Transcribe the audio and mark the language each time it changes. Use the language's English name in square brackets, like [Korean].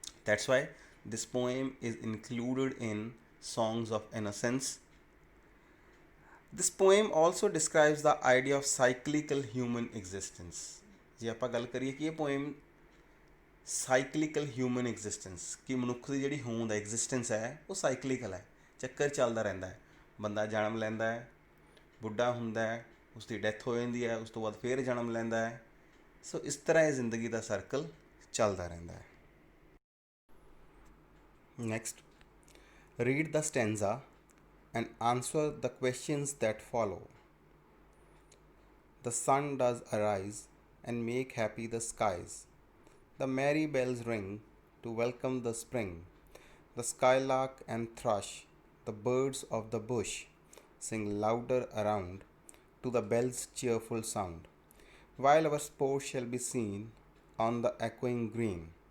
[English] That's why this poem is included in songs of innocence. This poem also describes the idea of cyclical human existence. [Punjabi] ਜੇ ਆਪਾਂ ਗੱਲ ਕਰੀਏ ਕਿ ਇਹ poem cyclical human existence, ਕਿ ਮਨੁੱਖ ਦੀ ਜਿਹੜੀ ਹੋਂਦ ਹੈ, ਐਗਜ਼ਿਸਟੈਂਸ ਹੈ, ਉਹ ਸਾਈਕਲੀਕਲ ਹੈ, ਚੱਕਰ ਚੱਲਦਾ ਰਹਿੰਦਾ ਹੈ. ਬੰਦਾ ਜਨਮ ਲੈਂਦਾ ਹੈ, ਬੁੱਢਾ ਹੁੰਦਾ ਹੈ, ਉਸ ਦੀ ਡੈਥ ਹੋ ਜਾਂਦੀ ਹੈ, ਉਸ ਤੋਂ ਬਾਅਦ ਫਿਰ ਜਨਮ ਲੈਂਦਾ ਹੈ. ਸੋ ਇਸ ਤਰ੍ਹਾਂ ਇਹ ਜ਼ਿੰਦਗੀ ਦਾ ਸਰਕਲ ਚੱਲਦਾ ਰਹਿੰਦਾ ਹੈ. [English] Next, read the stanza and answer the questions that follow. The sun does arise and make happy the skies. The merry bells ring to welcome the spring. The skylark and thrush, the birds of the bush, sing louder around to the bell's cheerful sound, while our sport shall be seen on the echoing green.